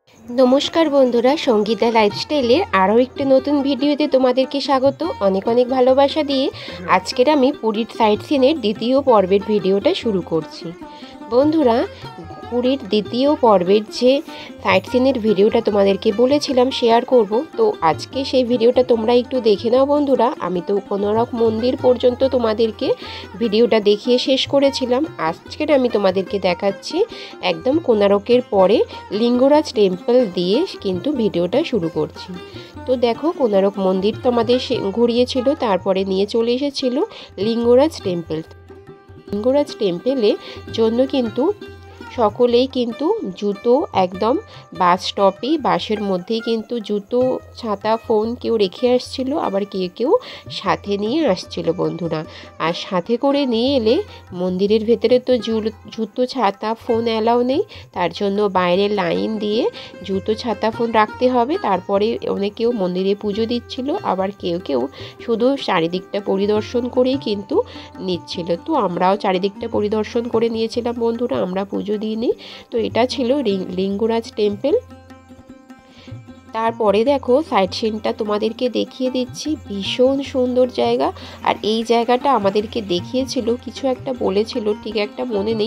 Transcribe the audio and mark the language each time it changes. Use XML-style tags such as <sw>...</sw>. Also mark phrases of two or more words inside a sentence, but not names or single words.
<bn>নমস্কার বন্ধুরা সংগীতা লাইফস্টাইলের আরো একটি নতুন ভিডিওতে তোমাদেরকে স্বাগত। অনেক অনেক ভালোবাসা দিয়ে আজকের আমি পুরীর</bn> <en>sight scener</en> <bn>দ্বিতীয় পর্বের ভিডিওটা শুরু করছি। বন্ধুরা পুরীর দ্বিতীয় পর্বের যে</bn> <en>sight scener</en> <bn>ভিডিওটা তোমাদেরকে বলেছিলাম শেয়ার করব, তো আজকে সেই ভিডিওটা তোমরা একটু দেখে নাও। বন্ধুরা আমি তো কোনরক মন্দির পর্যন্ত তোমাদেরকে ভিডিওটা দেখিয়ে শেষ করেছিলাম। আজকের আমি তোমাদেরকে দেখাচ্ছি একদম কোনারকের পরে লিঙ্গরাজ টেম্পল দিয়ে কিন্তু ভিডিওটা শুরু করছি। তো দেখো কোনারক মন্দির তো আমাদের ঘুরিয়েছিল, তারপরে নিয়ে চলে এসেছিল লিঙ্গরাজ টেম্পল। লিঙ্গরাজ টেম্পলে জন্য কিন্তু সকলেই কিন্তু জুতো একদম</bn> <en>bus stope</en> <bn>বাসের মধ্যেই কিন্তু জুতো ছাতা ফোন কেউ রেখে আসছিল, আবার কেউ কেউ সাথে নিয়ে আসছিল। বন্ধুরা আর সাথে করে নিয়ে এলে মন্দিরের ভেতরে তো জুতো ছাতা ফোন এলাউ নেই, তার জন্য বাইরে লাইন দিয়ে জুতো ছাতা ফোন রাখতে হবে। তারপরে অনেকেও মন্দিরে পুজো দিচ্ছিল, আবার কেউ কেউ শুধু চারিদিকটা পরিদর্শন করেই কিন্তু নিচ্ছিল। तो আমরাও চারিদিকটা পরিদর্শন করে নিয়েছিলাম বন্ধুরা, আমরা পুজো দিইনি। তো এটা ছিল লিঙ্গরাজ টেম্পল। তারপরে দেখো</bn> <en>sight sceneta</en> <bn>তোমাদেরকে দেখিয়ে দিচ্ছি, ভীষণ সুন্দর জায়গা। আর এই জায়গাটা আমাদেরকে দেখিয়েছিল, কিছু একটা বলেছিল, ঠিক একটা মনে নেই।</bn>